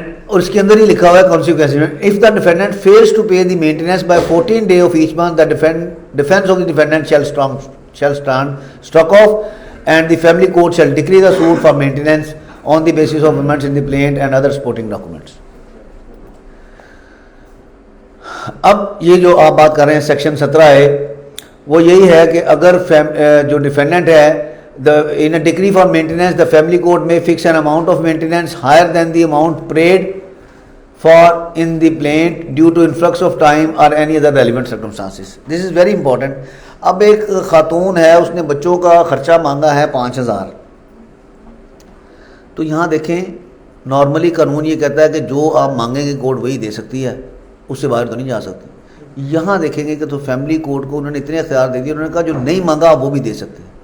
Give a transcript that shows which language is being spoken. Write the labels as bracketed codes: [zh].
[hi] और इसके अंदर ही लिखा हुआ है कॉन्सिक्वेंस में, [en] If the defendant fails to pay the maintenance by 14 day of each month, the defence of the defendant shall stand struck off and the family court shall decree the suit for maintenance on the basis of amendments in the plaint and other supporting documents. [hi] अब ये जो आप बात कर रहे हैं section 17 है, वो यही है कि अगर जो डिफेंडेंट है [en] in a decree for maintenance the family court may fix an amount of maintenance higher than the amount paid for in the plaint due to influx of time or any other relevant circumstances. This is very important. [hi] अब एक खातून है, उसने बच्चों का खर्चा मांगा है 5000, तो यहाँ देखें नॉर्मली कानून ये कहता है कि जो आप मांगेंगे कोर्ट वही दे सकती है, उससे बाहर तो नहीं जा सकती। यहाँ देखेंगे कि तो फैमिली कोर्ट को उन्होंने इतने अख्तियार दे दिए, उन्होंने कहा जो नहीं मांगा वो भी दे सकते हैं।